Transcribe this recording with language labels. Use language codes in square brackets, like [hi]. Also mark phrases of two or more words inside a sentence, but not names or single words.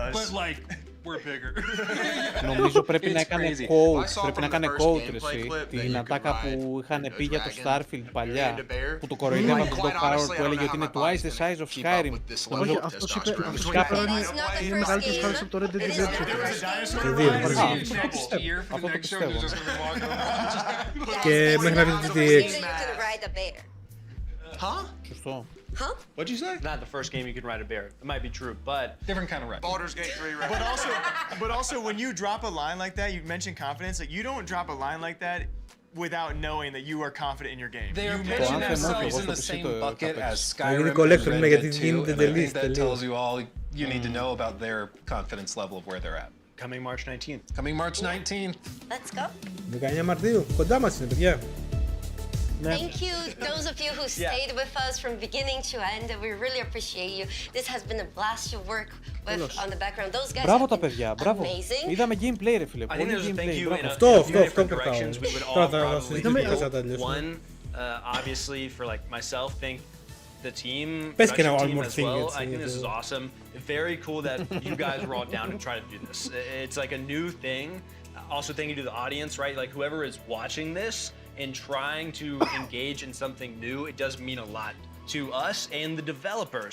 [en] like we're bigger. [el] Νομίζω πρέπει να έκανε coach, πρέπει να έκανε coach εσύ, την ατάκα που είχαν πει για το Starfield παλιά, που το κοροϊδεύαν τον Doc Howard που έλεγε ότι είναι [en] twice the size of Skyrim. [el] Όχι, αυτός είπε είναι μεγαλύτερος χάρης από το Red Dead Redemption. Αυτό το πιστεύω. Και μέχρι να δείτε τι έξι. [en] Huh? [el] Σωστό. [en] Huh? What'd you say? Not the first game you can ride a bear. It might be true, but different kind of ride. Baldur's Gate 3 ride. But also when you drop a line like that, you mentioned confidence. Like you don't drop a line like that without knowing that you are confident in your game. They are putting themselves in the same bucket as Skyrim and Red Dead 2, and I think that tells you all you need to know about their confidence level of where they're at. Coming March 19th. Coming March 19th. Let's go. [el] 19 Μαρτίου, κοντά μας είναι, παιδιά. [en] Thank you, those of you who stayed with us from beginning to end. We really appreciate you. This has been a blast to work with on the background. Those guys [el] Μπράβο [en] have [el] τα [en] been [el] παιδιά, μπράβο. [en] amazing. [el] Είδαμε gameplay ρε φίλε, [en] I think [el] πολύ [en] there's a thank [el] gameplay, [en] you [el] μπράβο. [en] in [el] Αυτό [en] a few different [el] που [en] directions. We would all probably do one, obviously for like myself, thank the team, production team as well. I think this is awesome. Very cool that you guys were all down to try to do this. It's like a new thing. Also thank you to the audience, right? Like whoever is watching this and trying to engage in something new, it does mean a lot to us and the developers.